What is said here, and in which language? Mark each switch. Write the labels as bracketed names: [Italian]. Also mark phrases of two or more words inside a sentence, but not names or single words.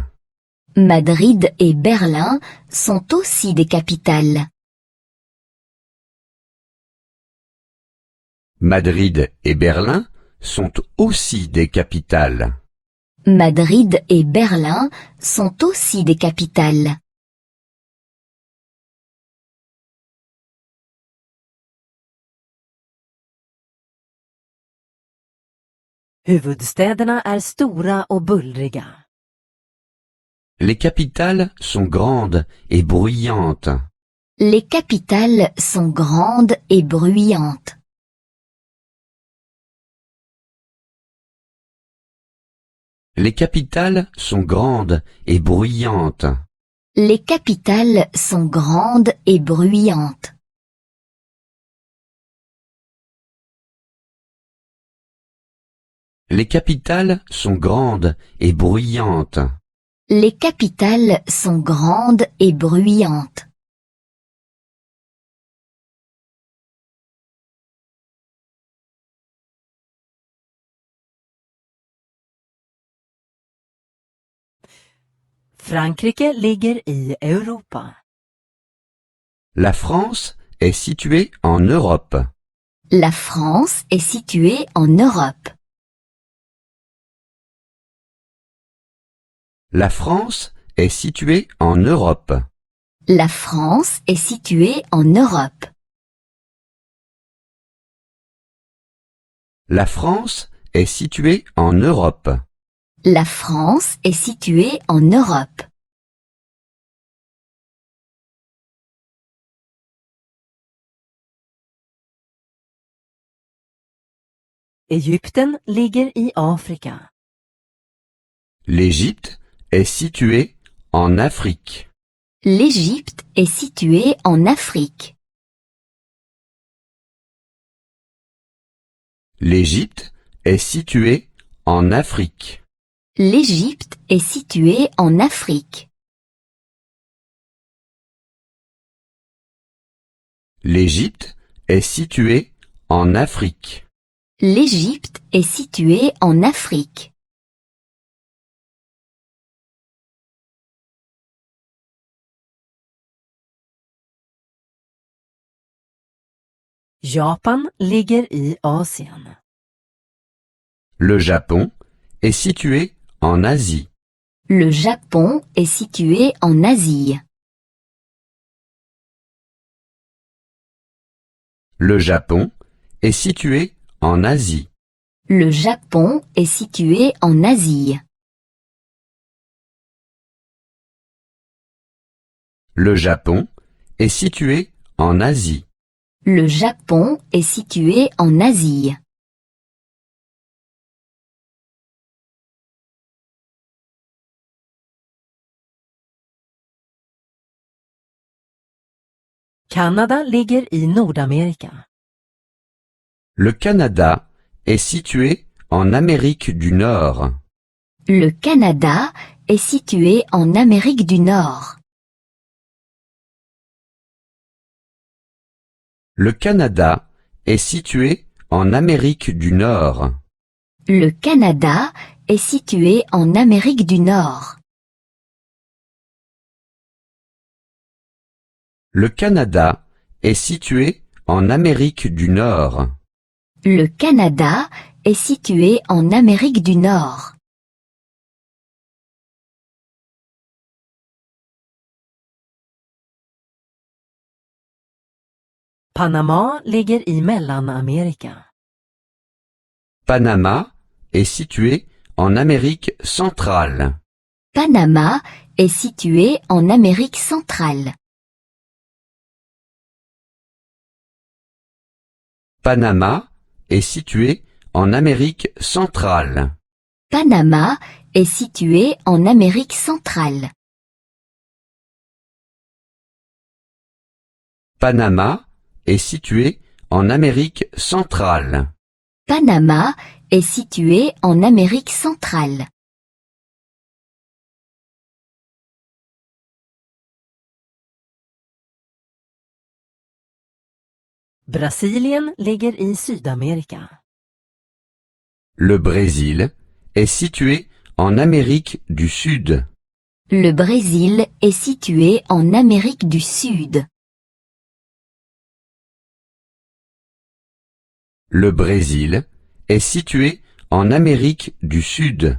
[French] Madrid et Berlin sont aussi des capitales. Madrid et Berlin sont aussi des capitales. Madrid et Berlin sont aussi des capitales. [Swedish] Huvudstäderna är stora och bullriga. [French] Les capitales sont grandes et bruyantes. Les capitales sont grandes et bruyantes. Les capitales sont grandes et bruyantes. Les capitales sont grandes et bruyantes. Les capitales sont grandes et bruyantes. Les capitales sont grandes et bruyantes. [Swedish] Frankrike ligger i Europa. [French] La France est située en Europe. La France est située en Europe. La France est située en Europe. La France est située en Europe. La France est située en Europe. La France est située en Europe. [Swedish] Egypten ligger i Afrika. [French] L'Égypte est située en Afrique. L'Égypte est située en Afrique. L'Égypte est située en Afrique. L'Égypte est située en Afrique. L'Égypte est située en Afrique. L'Égypte est située en Afrique. [Swedish] Japan ligger i Asien. [French] Le Japon est situé en Asie. Le Japon est situé en Asie. Le Japon est situé en Asie. Le Japon est situé en Asie. Le Japon est situé en Asie. Le Japon est situé en Asie. [Swedish] Kanada ligger i Nordamerika. [French] Le Canada est situé en Amérique du Nord. Le Canada est situé en Amérique du Nord. Le Canada est situé en Amérique du Nord. Le Canada est situé en Amérique du Nord. Le Canada est situé en Amérique du Nord. Le Canada est situé en Amérique du Nord. [Swedish] Panama ligger i Mellanamerika. [French] Panama est situé en Amérique centrale. Panama est situé en Amérique centrale. Panama est situé en Amérique centrale. Panama est situé en Amérique centrale. Panama est situé en Amérique centrale. Panama est situé en Amérique centrale. [Swedish] Brasilien ligger i Sydamerika. [French] Le Brésil est situé en Amérique du Sud. Le Brésil est situé en Amérique du Sud. Le Brésil est situé en Amérique du Sud.